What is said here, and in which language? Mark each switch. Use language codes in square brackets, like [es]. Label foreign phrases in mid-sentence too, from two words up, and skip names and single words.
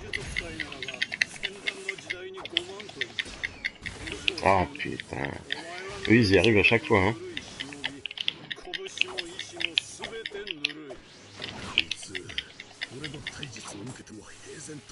[fr] Ah putain. Eux, ils y arrivent à chaque fois, hein. [ja] 拳も意志もすべてぬるい。あいつ俺の体術を受けても平然と。